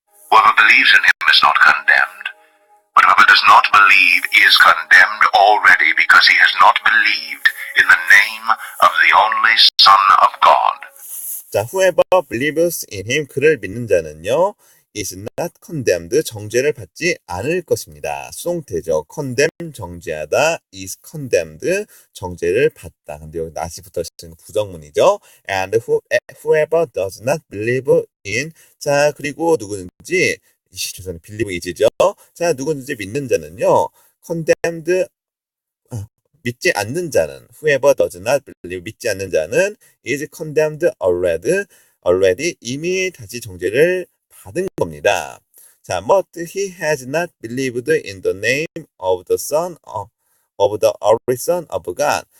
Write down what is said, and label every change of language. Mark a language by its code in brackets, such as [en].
[en] Whoever believes in him is not condemned, but whoever does not believe is condemned already because he has not believed in the name of the only Son of God. 자, whoever believes in him, [ko] 그를 믿는 자는요, [en] is not condemned, [ko] 정죄를 받지 않을 것입니다. 수동태죠. condemn, 정죄하다, [en] is condemned, [ko] 정죄를 받다. 근데 여기 not이 붙어있는 부정문이죠. [en] and whoever does not believe in, [ko] 자, 그리고 누구든지, 죄송해요, [en] believe is죠. [ko] 자, 누구든지 믿는 자는요, condemned, 믿지 않는 자는, [en] whoever does not believe, [ko] 믿지 않는 자는 [en] is condemned already, [ko] 이미 다시 정죄를 받은 겁니다. [en] 자, but he has not believed in the name of the Son of the only Son of God.